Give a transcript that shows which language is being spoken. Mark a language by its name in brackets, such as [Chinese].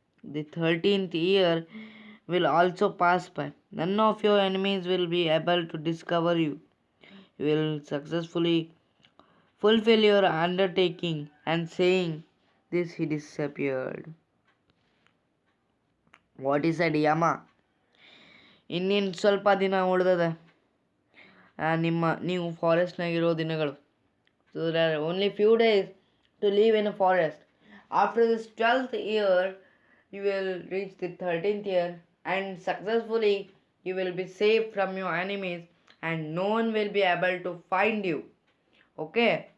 [English] The 13th year will also pass by. None of your enemies will be able to discover you. You will successfully fulfill your undertaking. And saying this, he disappeared. What he said, [Kannada] Yama, ಇನ್ನೇನು ಸ್ವಲ್ಪ ದಿನ ಉಳಿದದ ನೀವು ಫಾರೆಸ್ಟ್ನಾಗಿರೋ ದಿನಗಳು. [English] So there are only few days to live in a forest. After this 12th year, you will reach the 13th year, and successfully you will be saved from your enemies, and no one will be able to find you. Okay?